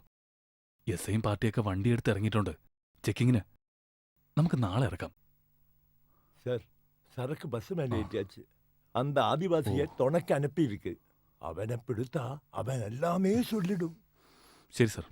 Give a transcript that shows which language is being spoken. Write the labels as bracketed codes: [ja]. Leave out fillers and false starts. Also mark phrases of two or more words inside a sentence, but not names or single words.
[ml] எஸ்ஐயும் பார்ட்டிയൊക്കെ വണ്ടി എടുത്ത് ഇറങ്ങിയിട്ടുണ്ട് ചെക്കിങ്ങിന്. നമുക്ക് നാളെ ഇറക്കാം. [ta] சார் சரக்கு பஸ் மேல ஏற்றியாச்சு. அந்த ஆதிவாசியை துணைக்கு அனுப்பி இருக்கு. அவனை பிடித்தா அவன் எல்லாமே சொல்லிடும். சரி சார்.